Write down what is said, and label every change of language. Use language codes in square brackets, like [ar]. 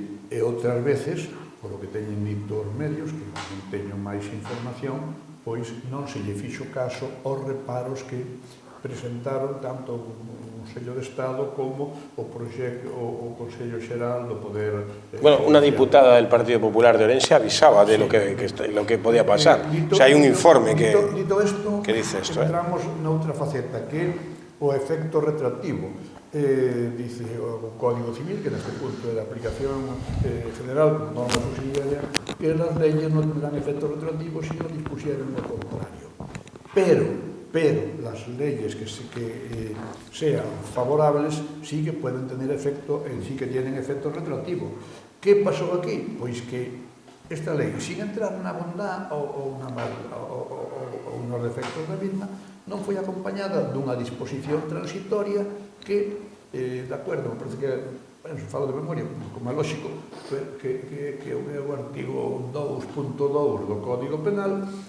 [gl] E outras veces, por o que teñen dito os medios, que non teño máis información, pois non se lle fixo caso aos reparos que presentaron tanto o Consello de Estado como o Consello Xeral do Poder... [es] Bueno, una diputada del Partido Popular de Orense avisaba de lo que podía pasar. O sea, hay un informe que dice esto. [gl] Entramos noutra faceta, que é o efecto retroactivo. Dice o Código Civil, que neste punto é de aplicación general como norma subsidiaria, que [es] las leyes non tendrán efecto retroactivo si no dispusieren o contrario. Pero las leyes que sean favorables sí que pueden tener efecto, sí que tienen efecto retroactivo. ¿Qué pasó aquí? [gl] Pois que esta lei, sin entrar na bondad ou nos defectos da misma, non foi acompañada dunha disposición transitoria que, de acordo, me parece que, bueno, se falo de memoria, como é lógico, que o meu artigo 2.2 do Código Penal